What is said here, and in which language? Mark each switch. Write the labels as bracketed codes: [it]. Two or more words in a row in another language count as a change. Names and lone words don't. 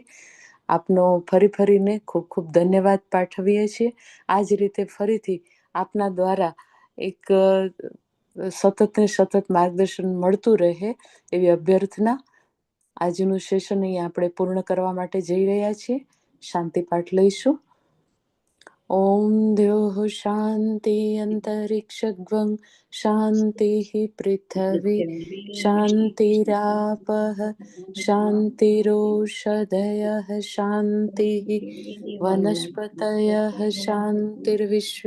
[gu] આપનો ફરીને ખૂબ ખૂબ ધન્યવાદ પાઠવીએ છીએ. આ જ રીતે ફરીથી આપના દ્વારા એક સતત ને સતત માર્ગદર્શન મળતું રહે એવી અભ્યર્થના. આજનું સેશન અહીં આપણે પૂર્ણ કરવા માટે જઈ રહ્યા છીએ. શાંતિ પાઠ લઈશું. [sa] ॐ द्योः शान्ति अन्तरिक्षध्वं शान्तिः पृथिवी शान्तिरापः शान्तिरोषधयः शान्तिः वनस्पतयः शान्तिर्विश्वे